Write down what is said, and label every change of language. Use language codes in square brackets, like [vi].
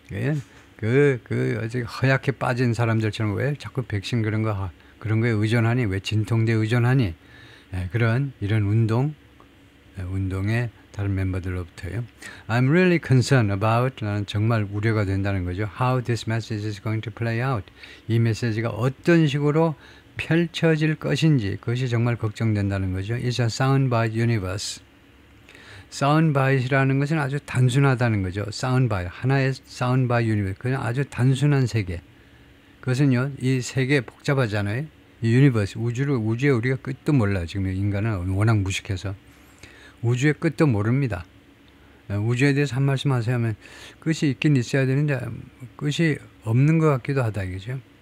[ko] 아직 허약해 빠진 사람들처럼 왜 자꾸 백신 그런 거에 의존하니? 왜 진통제 의존하니? 이런 운동의 다른 멤버들로부터요. [en] I'm really concerned about, [ko] 나는 정말 우려가 된다는 거죠. [en] How this message is going to play out. [ko] 이 메시지가 어떤 식으로 펼쳐질 것인지 그것이 정말 걱정된다는 거죠. [en] It's a soundbite universe. [ko] soundbite이라는 것은 아주 단순하다는 거죠. soundbite, 하나의 soundbite universe. 그냥 아주 단순한 세계. 그것은요, 이 세계 복잡하잖아요. 이 유니버스, 우주에 우리가 끝도 몰라요. 지금 인간은 워낙 무식해서. 우주의 끝도 모릅니다. 우주에 대해서 한 말씀 하세요 하면 끝이 있긴 있어야 되는데 끝이 없는 것 같기도 하다 이거죠.